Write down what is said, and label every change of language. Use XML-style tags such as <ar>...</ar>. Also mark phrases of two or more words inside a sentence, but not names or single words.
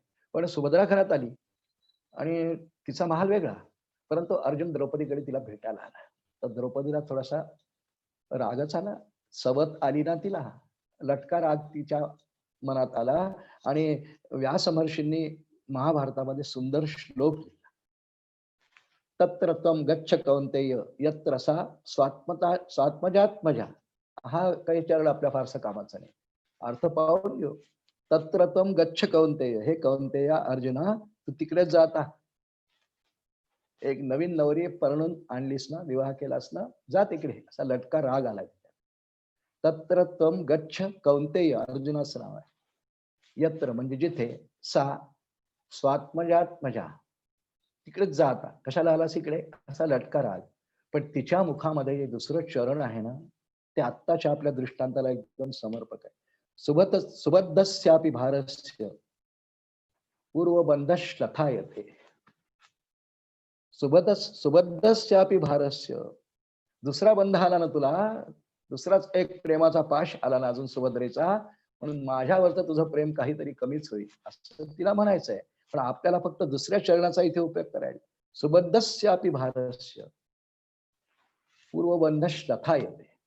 <mr>पण सुभद्रा घरात आली आणि तिचा महाल वेगळा, परंतु अर्जुन द्रौपदीकडे तिला भेटायला आला. तर द्रौपदीला थोडासा रागच आला, सवत आली ना तिला, लटका राग तिच्या मनात आला आणि व्यास महर्षींनी महाभारतामध्ये सुंदर श्लोक लिहिला.</mr> <sa>तत्र त्वं गच्छ कौंतेय यत्र सा स्वात्मजात्मजा.</sa> <mr>हा काही चरण आपल्या फारसा कामाचा नाही. अर्थ पाहून घेऊ.</mr> <sa>तत्र त्वं गच्छ कौंतेय,</sa> <mr>हे कौंतेया अर्जुना तू तिकडेच जाता. एक नवीन नवरी परणून आणलीस ना, विवाह केलास ना, जा तिकडे, असा लटका राग आला.</mr> <sa>तत्र त्वं गच्छ कौंतेय,</sa> <mr>अर्जुनाचं नाव आहे. यत्र म्हणजे जिथे,</mr> <sa>सा स्वात्मजात्मजा,</sa> <mr>तिकडेच जा आता. कशाला आलास इकडे, असा लटका राग. पण तिच्या मुखामध्ये जे दुसरं चरण आहे ना, ते आत्ताच्या आपल्या दृष्टांताला एकदम समर्पक आहे.</mr> <sa>सुबद्धस्यापि भारस्य पूर्वबंधश्लथायते. सुबद्धस्यापि भारस्य,</sa> <mr>दुसरा बंध आला ना तुला, दुसराच एक प्रेमाचा पाश आला ना अजून सुभद्रेचा, म्हणून माझ्यावर तर तुझं प्रेम काहीतरी कमीच होईल असं तिला म्हणायचंय. पण आपल्याला फक्त दुसऱ्या चरणाचा इथे उपयोग करायला.</mr> <sa>सुबद्धस्यापि भारस्य पूर्वबंधश्लथा येते.</sa>